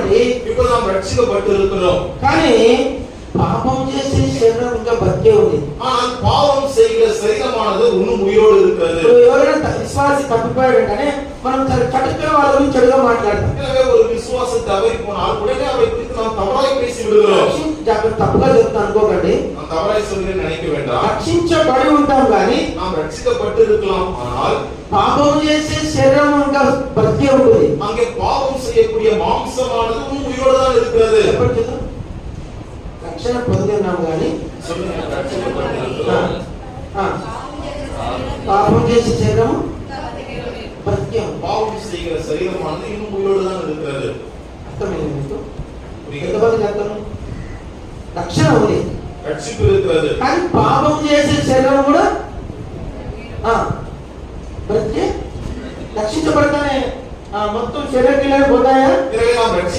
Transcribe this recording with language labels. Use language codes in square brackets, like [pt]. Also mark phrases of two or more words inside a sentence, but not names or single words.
[te] రక్షించబడి [ta] ఇప్పుడు நாம் ரட்சிக்கப்பட்டிருக்கிறோம். [te] కానీ పాపం చేసే శరీరం ఇంకా బతికే ఉంది. [ta] ஆனால் பாவம் செய்கிற சரீரமானது இன்னும் உயிரோடு இருக்கிறது. [te] ఎవరైనా విశ్వాసి తప్పిపోయాడంటే మనం చటుక్కున వాళ్ళ గురించి చెడుగా మాట్లాడతాం. [ta] எனவே ஒரு விசுவாசி தவறி போனால் உடனே அவரை குறித்து நாம் தவறாய் பேசி விடுகிறோம். [te] తప్పుగా చెప్తాను అనుకోకండి, [ta] நாம் தவறாய் சொல்கிறேன் நினைக்க வேண்டாம். [te] రక్షించబడి ఉంటాం కానీ [ta] நாம் ரட்சிக்கப்பட்டிருக்கலாம், ஆனால் [te] పాపం చేసే శరీరం ఇంకా బతికే ఉంటుంది. [ta] அங்கே பாவம் செய்யக்கூடிய மாம்சமானது இன்னும் உயிரோடு தான் இருக்கிறது. [te] రక్షణ పొంది ఉన్నాం కానీ పాపం చేసే శరీరం బతికే [ta] பாவம் செய்கிற சரீரமானது இன்னும் உயிரோடு தான் இருக்கிறது. [te] అర్థమైంది మీకు? ఎంతమందికి అర్థం? రక్షణ ఉంది, [ta] రక్షిப்பு இருக்கிறது, [te] కానీ పాపం చేసే శరీరం కూడా బ్రతికే రక్షించబడతానే మొత్తం శరీరం పోతాయా?